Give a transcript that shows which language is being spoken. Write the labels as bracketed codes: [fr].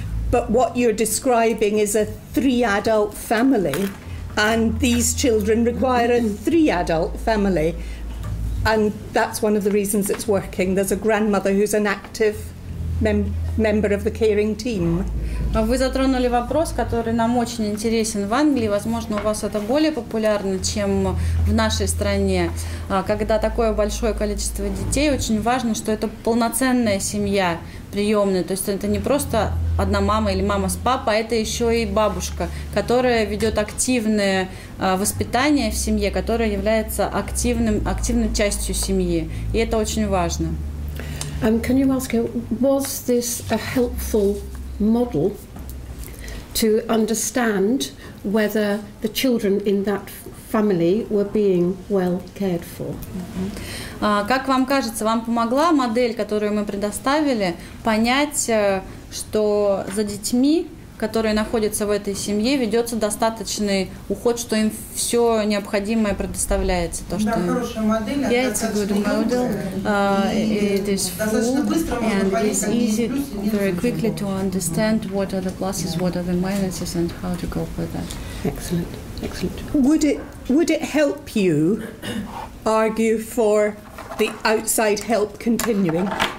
[en] But what you're describing is a 3-adult family, and these children require a 3-adult family. And that's one of the reasons it's working. There's a grandmother who's an active member of the caring team. [ru] Вы затронули вопрос, который нам очень интересен в Англии. Возможно, у вас это более популярно, чем в нашей стране. Когда такое большое количество детей, очень важно, что это полноценная семья приемная. То есть это не просто одна мама или мама с папой, а это еще и бабушка, которая ведет активное воспитание в семье, которая является активной частью семьи. И это очень важно. [en] Can you ask her, was this a helpful model to understand whether the children in that family were being well cared for? [ru] Как вам кажется, вам помогла модель, которую мы предоставили, понять, что за детьми, которые находятся в этой семье, ведется достаточный уход, что им все необходимое предоставляется. То, что хорошая модель, [en] it's a good model. It is full and it is easy very quickly to understand what are the pluses, what are the minuses, and how to cope with that. Excellent, excellent. Would it help you argue for the outside help continuing?